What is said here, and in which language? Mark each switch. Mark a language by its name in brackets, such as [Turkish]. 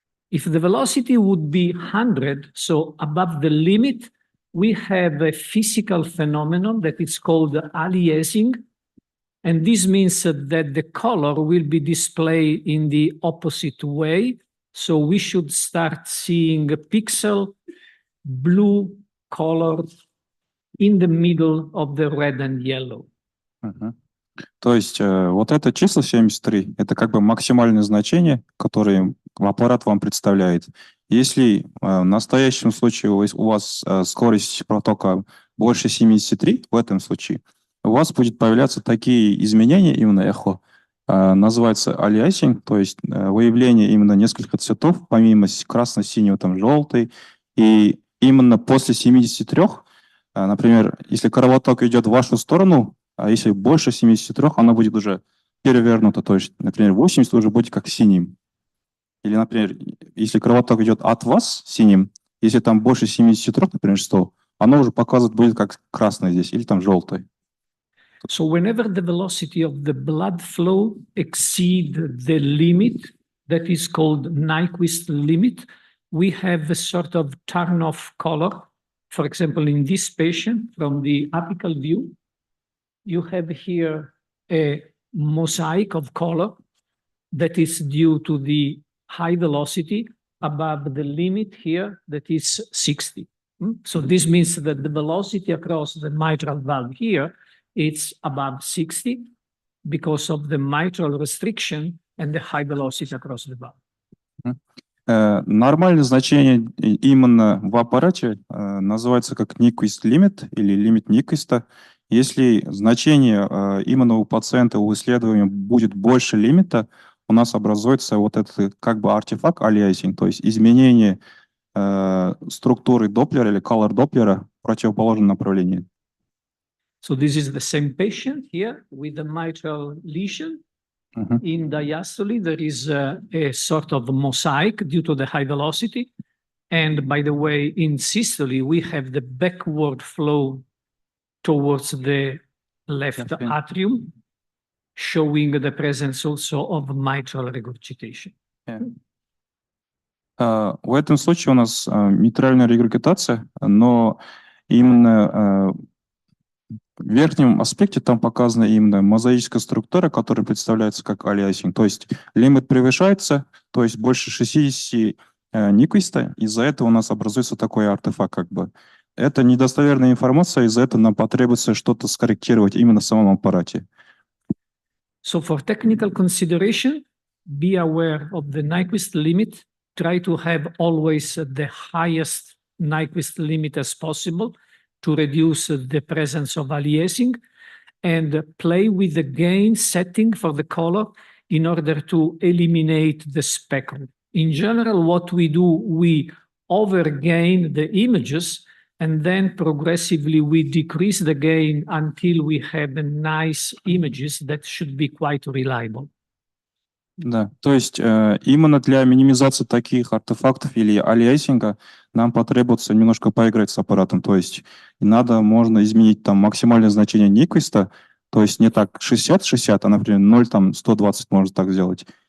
[English] If the velocity would be 100, so above the limit, we have a physical phenomenon that is called aliasing. And this means that the color will be displayed in the opposite way. So we should start seeing a pixel blue color in the middle of the red and yellow. [Russian] То есть вот это число 73, это как бы максимальное значение, которое аппарат вам представляет. Если в настоящем случае у вас скорость протока больше 73, в этом случае, у вас будет появляться такие изменения, именно эхо, называется алиасинг, то есть выявление именно нескольких цветов, помимо красно-синего, там желтый. И именно после 73, например, если кровоток идет в вашу сторону, а если больше 73, оно будет уже перевернуто, то есть, например, 80 уже будет как синим. Или, например, если кровоток идет от вас синим, если там больше 73, например, 100, оно уже показывает будет как красное здесь, или там желтое. [English] So whenever the velocity of the blood flow exceed the limit that is called Nyquist limit, we have a sort of turn-off color. For example, in this patient, from the apical view, you have here a mosaic of color that is due to the high velocity above the limit here that is 60. So this means that the velocity across the mitral valve here, it's above 60 because of the mitral restriction and the high velocity across the valve. [Russian] Нормальное значение именно в аппарате называется как Nyquist limit или лимит Nyquist. Если значение именно у пациента, у исследования будет больше лимита, у нас образуется вот этот как бы артефакт aliasing, то есть изменение структуры Доплера или color Доплера в противоположном направлении. [English] So this is the same patient here with the mitral lesion. In diastole, there is a sort of mosaic due to the high velocity. And by the way, in systole, we have the backward flow towards the left atrium, showing the presence also of mitral regurgitation. [Russian] В этом случае у нас митральная регургитация, но именно в верхнем аспекте там показана именно мозаическая структура, которая представляется как алиасинг. То есть лимит превышается, то есть больше 60 Nyquist, из-за этого у нас образуется такой артефакт как бы. Это недостоверная информация, из-за этого нам потребуется что-то скорректировать именно в самом аппарате. [English] So for technical consideration, be aware of the Nyquist limit. Try to have always the highest Nyquist limit as possible to reduce the presence of aliasing, and play with the gain setting for the color in order to eliminate the speckle. In general, what we do, we overgain the images, and then progressively we decrease the gain until we have nice images that should be quite reliable. [Russian] Да, то есть именно для минимизации таких артефактов или алиасинга нам потребуется немножко поиграть с аппаратом. То есть можно изменить там максимальное значение Nyquist, то есть не так 60-60, а, например, 0, там 120 можно так сделать.